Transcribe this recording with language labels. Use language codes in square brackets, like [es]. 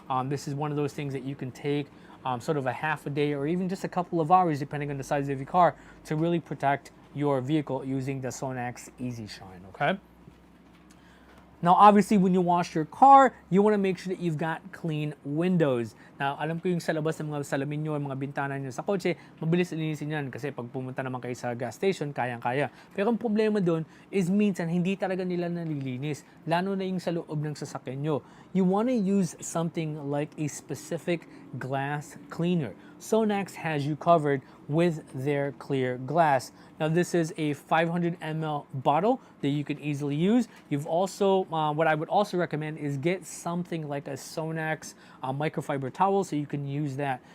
[en] This is one of those things that you can take sort of a half a day or even just a couple of hours, depending on the size of your car, to really protect your vehicle using the Sonax Easy Shine. Okay. Now, obviously, when you wash your car, you want to make sure that you've got clean windows. [tl] Now, alam ko yung sa labas ng mga salamin nyo, mga bintana nyo sa kotse, mabilis linisin yan kasi pag pumunta naman kayo sa gas station, kayang-kaya. Pero ang problema doon is minsan hindi talaga nila nalilinis, lalo na yung sa loob ng sasakyan nyo. [en] You want to use something like a specific glass cleaner. Sonax has you covered with their clear glass. Now this is a 500 ml bottle that you can easily use. You've also, what I would also recommend is get something like a Sonax microfiber towel, so you can use that.